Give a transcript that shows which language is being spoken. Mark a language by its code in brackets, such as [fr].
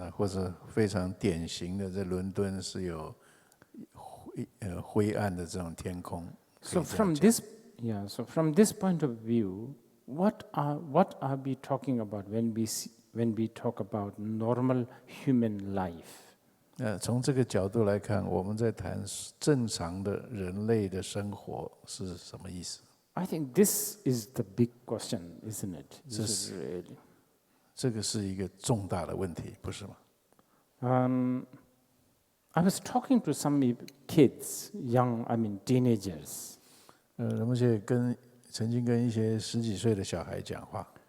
[zh] 或者非常典型的，在伦敦是有灰暗的这种天空。 [en] So from this point of view, what are we talking about when we talk about normal human life? [zh] 从这个角度来看，我们在谈正常的人类的生活是什么意思？ [en] I think this is the big question, isn't it? This is really. [zh] 这个是一个重大的问题，不是吗？ [en] I was talking to some kids, teenagers. [zh] 而且曾经跟一些10几岁的小孩讲话。